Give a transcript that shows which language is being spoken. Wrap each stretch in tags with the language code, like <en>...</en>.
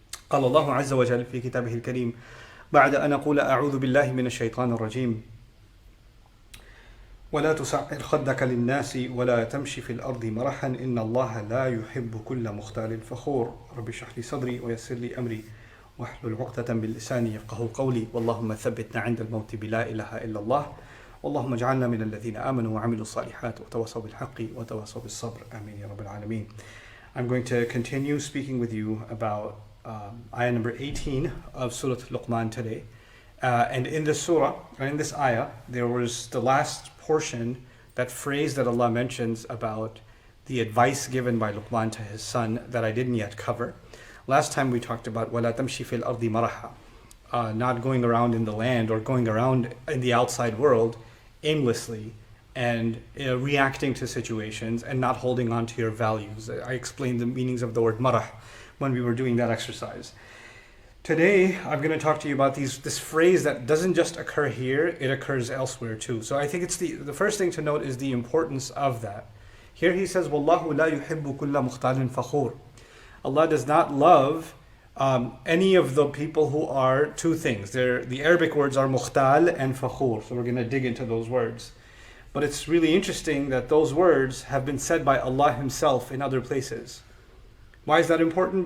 <ar>قال الله عز وجل في كتابه الكريم بعد أن أقول أعوذ بالله من الشيطان الرجيم ولا تسعر خدك للناس ولا تمشي في الأرض مرحا إن الله لا يحب كل مختال فخور. رب اشرح لي صدري ويسر لي أمري واحلل عقدة من لساني يفقهوا قولي. اللهم ثبتنا عند الموت بلا إله إلا الله. اللهم اجعلنا من الذين آمنوا وعملوا الصالحات وتواصوا بالحق وتواصوا بالصبر. آمين يا رب العالمين.</ar> <en>I'm going to continue speaking with you about ayah number 18 of Surah Laqman today. And in this surah, or in this ayah, there was the last portion, that phrase that Allah mentions about the advice given by Luqman to his son that I didn't yet cover. Last time we talked about</en> <ar>وَلَا تَمْشِ فِي الْأَرْضِ مَرَحًا,</ar> <en>not going around in the land or going around in the outside world aimlessly and reacting to situations and not holding on to your values. I explained the meanings of the word marah when we were doing that exercise. Today, I'm going to talk to you about this phrase that doesn't just occur here, it occurs elsewhere too. So I think it's the first thing to note is the importance of that. Here he says,</en> <ar>وَاللَّهُ لَا يُحِبُّ كُلَّ مُخْتَالٍ فَخُورٍ.</ar> <en>Allah does not love any of the people who are two things. The Arabic words are mukhtal and fakhur. So we're going to dig into those words. But it's really interesting that those words have been said by Allah Himself in other places. Why is that important?</en>